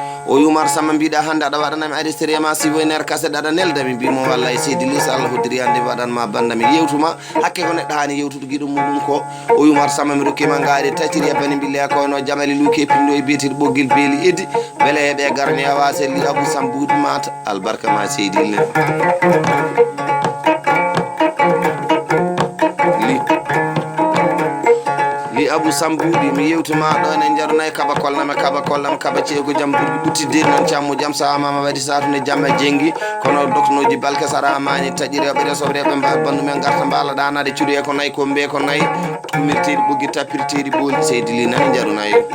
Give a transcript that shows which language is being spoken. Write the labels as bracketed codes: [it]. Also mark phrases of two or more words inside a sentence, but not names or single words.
[ff] O wi, Oumar Samba, mbiɗa hande aɗa waɗanami arrêté ma, si woynere kaset aɗa neldami, mbimo wallay seydi Li, so Allah hoddiri hande waɗanma bandami yewtuma, hakke ko neɗɗo hani yewtude giɗo muɗum ko. O wi, Oumar Samba, mi rokkima ngaari tatiri e bani mbille ko no Jamali Luke Pindo e biyeteɗo ɓoggel beeli Edi, beele heɓe garni a wase. Li Abou Sambou Di Mata, albarka ma seydi Li. Li, Li Abou Sambou Di, mi yewtuma ɗo ene jarunay kaba kolnam e kaba kolnam, kaba ceeko jam ɓurɗi ɓuttidde noon cammo jam, saha mama waɗi satunde jam e jengi, kono doknoji balke saramani taƴi rewɓe resoɓe rewɓe mba bandu men garta mbala ɗanade cuuɗi e ko nayi ko mbe ko nayi, kumirteɗi ɓoggi tappirteɗi booli, seydi Li, nani jarunayi.